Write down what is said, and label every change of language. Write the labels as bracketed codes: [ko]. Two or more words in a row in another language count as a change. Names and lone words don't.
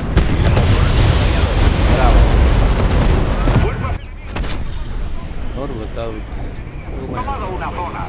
[es] Bravo. Fuerzas enemigas [eu] Hor bota dut. [es] han tomado una zona.